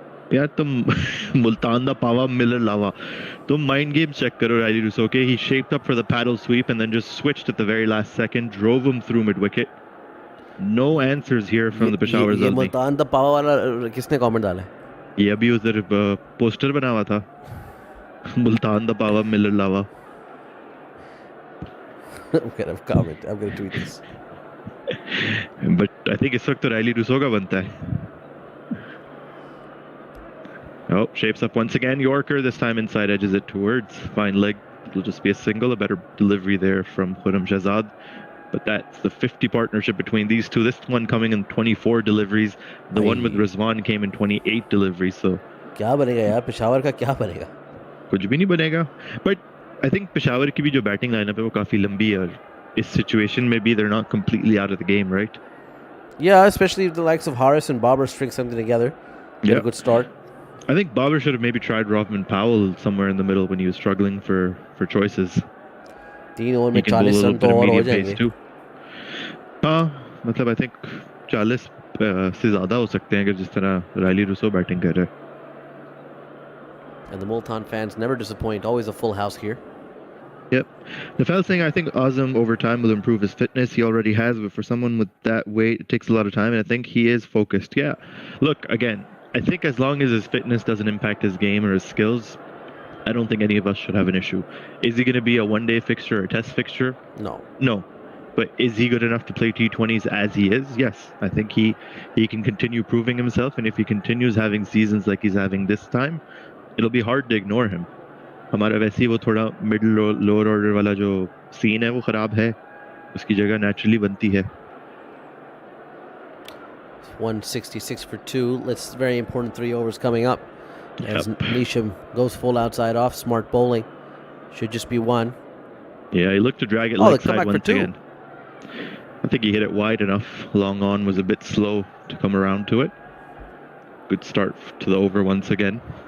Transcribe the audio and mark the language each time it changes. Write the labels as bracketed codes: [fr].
[en] Yeah, [hi] tum Multan da pawa Miller lava. Tum [en] mind game check [hi] karo Riley Rousseau. [en] Okay, he shaped up for the paddle sweep and then just switched at the very last second, drove him through mid wicket. No answers here from the Peshawar Zalmi. [hi] Multan da pawa wala किसने comment डाला है? ये अभी उधर poster बना हुआ था. Multan da pawa Miller lava. [en] I'm gonna tweet this. But I think [hi] इस वक्त तो Riley Rousseau का बनता है. [en] Oh, shapes up once again. Yorker, this time inside edges it towards fine leg. It'll just be a single. A better delivery there from Khurram Shahzad. But that's the 50 partnership between these two. This one coming in 24 deliveries. The one with Rizwan came in 28 deliveries. So [hi] क्या बनेगा यार पेशावर का क्या बनेगा? कुछ भी नहीं बनेगा. [en] But I think [hi] Peshawar की भी जो [en] batting lineup [hi] है वो काफी लंबी है. [en] This situation maybe they're not completely out of the game, right? Yeah, especially if the likes of Haris and Babar string something together. Get a good start. I think Babar should have maybe tried Robin Powell somewhere in the middle when he was struggling for choices. He can bowl a little bit of medium pace too. [hi] मतलब [en] I think [hi] 40 से ज़्यादा हो सकते हैं अगर जिस तरह Riley Rousseau batting कर रहा है. [en] And the Multan fans never disappoint. Always a full house here. Yep. The fellas thing, I think Azam over time will improve his fitness. He already has, but for someone with that weight, it takes a lot of time, and I think he is focused. Yeah. Look, again, I think as long as his fitness doesn't impact his game or his skills, I don't think any of us should have an issue. Is he going to be a one-day fixture or a test fixture? No. But is he good enough to play T20s as he is? Yes. I think he can continue proving himself, and if he continues having seasons like he's having this time, it'll be hard to ignore him. [hi] हमारा वैसे ही वो थोड़ा middle lower order वाला जो scene है वो खराब है, उसकी जगह नेचुरली बनती है. [en] 166 for 2. Let's very important 3 overs coming up. As Nisham goes full outside off, smart bowling. Should just be 1. Yeah, he looked to drag it leg side once again. I think he hit it wide enough. Long on was a bit slow to come around to it. Good start to the over once again.